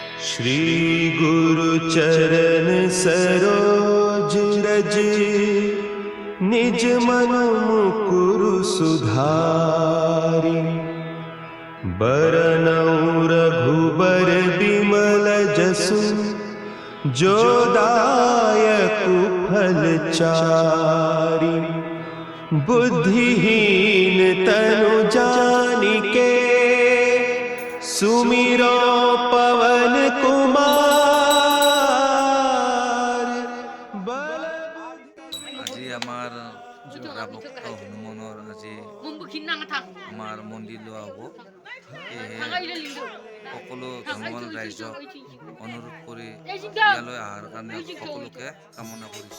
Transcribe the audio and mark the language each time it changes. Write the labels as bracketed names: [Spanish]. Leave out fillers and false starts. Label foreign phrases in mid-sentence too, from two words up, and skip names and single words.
[Awadhi] श्री गुरु चरण सरोज रज निज मन मुकुरु सुधारि बरनउँ रघुबर बिमल जसु जो दायकु फल चारि बुद्धिहीन तनु जानिके सुमिरो पवन कुमार। [Assamese] আজি আমার যোৰা ভক্ত হনুমানৰ আজি আমাৰ মন্দিৰ লোৱা হ'ব। সকলো হনুমান ৰাইজক অনুৰোধ কৰি ইয়ালৈ অহাৰ কাৰণে সকলোকে কামনা কৰিছোঁ।